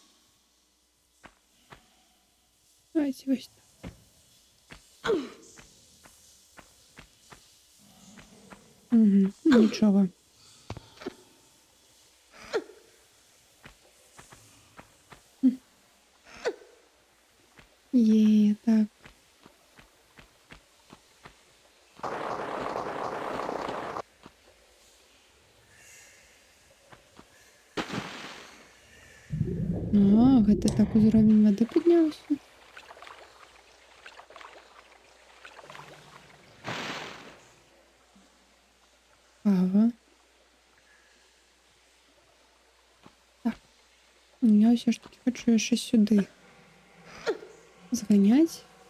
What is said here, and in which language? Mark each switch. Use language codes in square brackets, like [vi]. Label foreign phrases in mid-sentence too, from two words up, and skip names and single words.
[ru] Давайте вот так. [uk] Угу. Нічого. Є, так. А, [be] гэта так узровень воды піднявся. Ага. [uk] Так. Я все ж таки хочу ще сюди зганять.